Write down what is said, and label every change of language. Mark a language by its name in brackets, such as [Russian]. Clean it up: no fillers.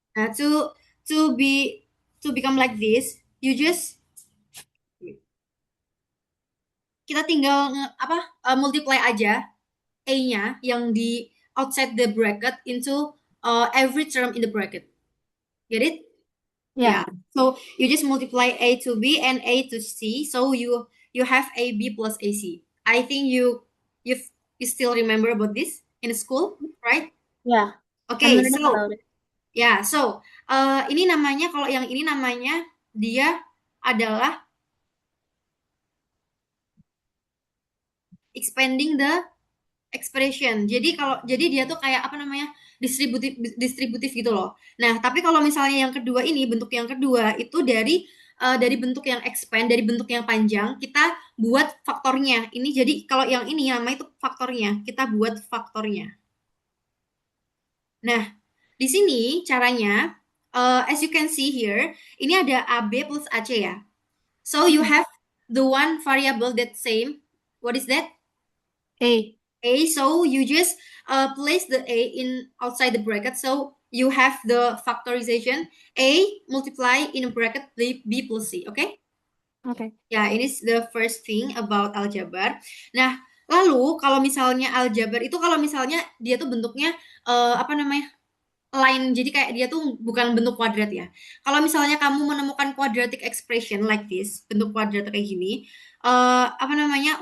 [English] Nah, to be to become like this, you just [Indonesian] kita tinggal multiply aja A-nya yang di [English] outside the bracket into every term in the bracket. Get it? Yeah. Yeah. So you just multiply A to B and A to C. So you have AB plus AC. I think you you still remember about this in school, right? Yeah, I'm Okay, learning so about it. [Indonesian] ya, so ini namanya kalau yang ini namanya dia adalah [English] expanding the expression. [Indonesian] Jadi dia tuh kayak apa namanya? Distributif distributif gitu loh. Nah, tapi kalau misalnya yang kedua ini bentuk yang kedua itu dari bentuk yang expand, dari bentuk yang panjang kita buat faktornya. Ini jadi kalau yang ini namanya itu faktornya. Kita buat faktornya. Nah, di sini caranya [English] as you can see here, [Indonesian] ini ada AB plus AC ya. [English] So you Mhm. have the one variable that same. What is that? A. A. So you just place the A in outside the bracket. So you have the factorization A multiply in a bracket B plus C. Okay? Okay. [Indonesian] Ya, ini [English] the first thing about aljabar. [Indonesian] Nah, lalu kalau misalnya aljabar itu kalau misalnya dia tuh bentuknya apa namanya? Line. Jadi kayak dia tuh bukan bentuk kuadrat ya. Kalau misalnya kamu menemukan [English] quadratic expression like this, [Indonesian] bentuk kuadrat kayak gini, apa namanya?